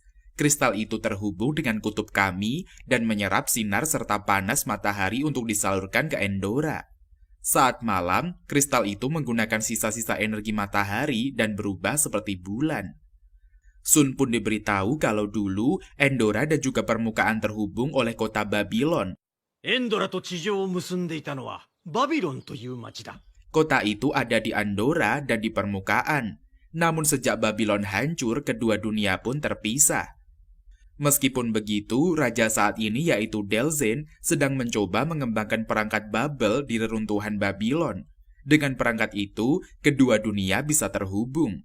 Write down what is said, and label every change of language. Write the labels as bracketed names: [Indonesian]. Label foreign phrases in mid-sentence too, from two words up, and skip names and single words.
[Indonesian] Kristal itu terhubung dengan kutub kami dan menyerap sinar serta panas matahari untuk disalurkan ke Endora. Saat malam, kristal itu menggunakan sisa-sisa energi matahari dan berubah seperti bulan. Sun pun diberitahu kalau dulu Endora dan juga permukaan terhubung oleh kota Babylon. [Japanese] エンドラと地上を結んでいたのはバビロンという町だ。 [Indonesian] Kota itu ada di Andorra dan di permukaan. Namun sejak Babylon hancur, kedua dunia pun terpisah. Meskipun begitu, raja saat ini yaitu Delzane sedang mencoba mengembangkan perangkat Babel di reruntuhan Babylon. Dengan perangkat itu, kedua dunia bisa terhubung.